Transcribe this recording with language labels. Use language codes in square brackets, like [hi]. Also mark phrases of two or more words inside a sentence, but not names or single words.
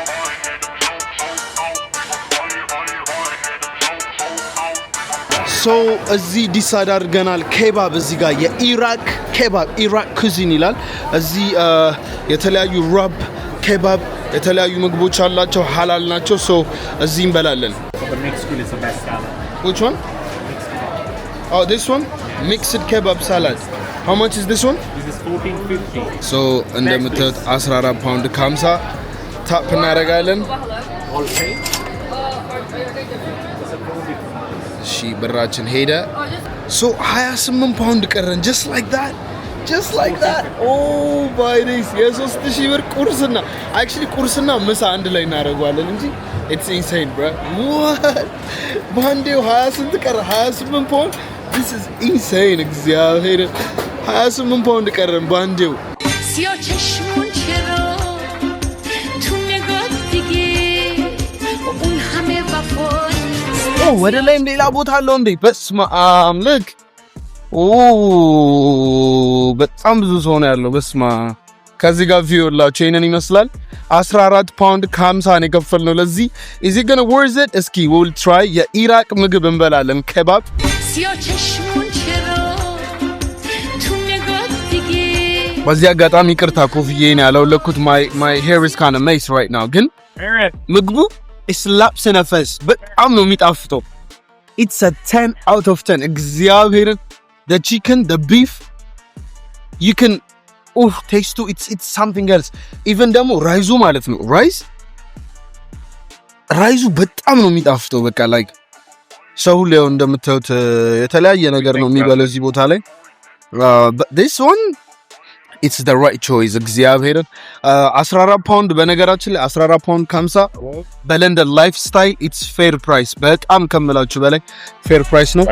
[am] ሶ እዚህ ዲሳይድ አድርገናል ኬባብ እዚህ ጋር የኢራቅ ኬባብ ኢራቅ ኩዚን ይላል። እዚህ የተለያዩ ራብ ኬባብ የተለያዩ ምግቦች አላቸው፣ ሐላል ናቸው። ሶ እዚህ እንበላለን። [en] Which one? Oh, this one? Mixed kebab salad. How much is this one? This is 14.50. [am] So እንደምታዩት 14 ፓውንድ ከ50 ታፕ እናደርጋለን። እሺ ብራችን ሄደ። So 28 ፓውንድ ቀረን። [en] Just like that. Oh my days. [am] የ3000 ብር ቁርስና actually ቁርስና ምሳ አንድ ላይ እናደርጋለን እንጂ [en] it's insane bro. What? [am] ባንዴው 28 ቀረ 28 ፓውንድ. [en] This is insane. [am] እግዚአብሔር 28 ፓውንድ ቀረን ባንዴው። ወደ ላይም ሌላ ቦታ አለው እንዴ? በስመ አብ ልክ በጣም ብዙ ሰው ነው ያለው። በስማ ከዚህ ጋር ቪው ላችሁ ይሄንን ይመስላል። 14 ፓውንድ ከ50 ነው የከፈልነው ለዚህ። [en] is it gonna worth it? እስኪ we'll try [am] የኢራቅ ምግብ እንበላለን ከባብ። በዚህ አጋጣሚ ይቅርታ ኮፍዬን ያለውለኩት [en] my hair is kind of messy right now [am] ግን ምግቡ [en] slaps in a face [am] በጣም ነው የሚጣፍጠው። [en] it's a 10 out of 10 እግዚአብሔርን the chicken, the beef, you can taste to it's something else. Even demo rice [am] ማለት ነው rice በጣም ነው የሚጣፍጠው። በቃ like ሰው ሊሆን እንደምታዩት የተለያየ ነገር ነው የሚበለው እዚህ ቦታ ላይ። [en] But this one it's the right choice [am] እግዚአብሔርን 14 ፓውንድ በነገራችን ላይ 14 ፓውንድ 50 በለንደን [en] life style it's fair price [am] በጣም ከመላችሁ በላይ [en] fair price [am] ነው።